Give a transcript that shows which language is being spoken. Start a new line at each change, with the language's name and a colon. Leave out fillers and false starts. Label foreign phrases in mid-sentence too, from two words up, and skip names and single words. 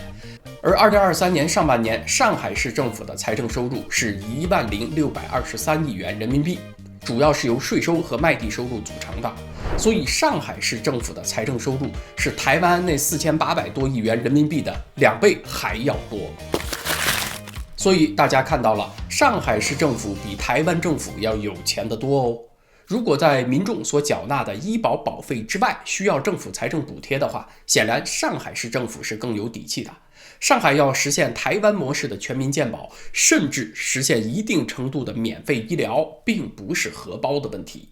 Chinese: 而2023年上半年，上海市政府的財政收入是10623億元人民幣，主要是由稅收和賣地收入組成的。所以上海市政府的財政收入是台灣那4800多億元人民幣的2倍還要多。所以大家看到了，上海市政府比台灣政府要有錢得多哦。如果在民眾所繳納的醫保保費之外需要政府財政補貼的話，顯然上海市政府是更有底氣的。上海要實現台灣模式的全民健保，甚至實現一定程度的免費醫療，並不是荷包的問題。